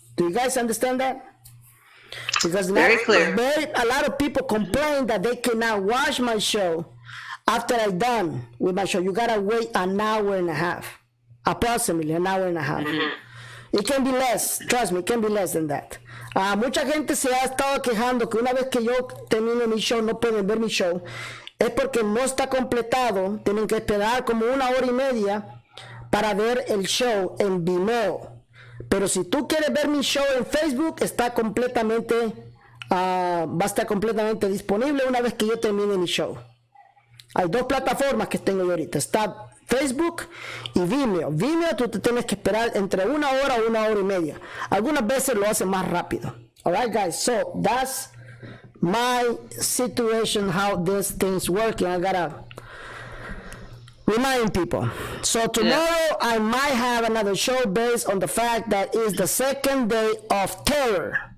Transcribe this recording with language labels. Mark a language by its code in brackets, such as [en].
[en] Do you guys understand that? Because very clear. A lot of people complain that they cannot watch my show after I'm done with my show. You gotta wait an hour and a half, approximately an hour and a half. It can be less, trust me, it can be less than that. [es] Mucha gente se ha estado quejando que una vez que yo termine mi show no pueden ver mi show. Es porque no está completado, tienen que esperar como 1 hora y media para ver el show en Vimeo. Pero si tú quieres ver mi show en Facebook, está completamente, va a estar completamente disponible una vez que yo termine mi show. Hay 2 plataformas que tengo yo ahorita, está Facebook y Vimeo. Vimeo tú te tienes que esperar entre 1 hora o 1 hora y media. Algunas veces lo hacen más rápido. [en] Alright guys, so that's my situation, how this thing's working. I gotta remind people. So tomorrow I might have another show based on the fact that it's the second day of terror.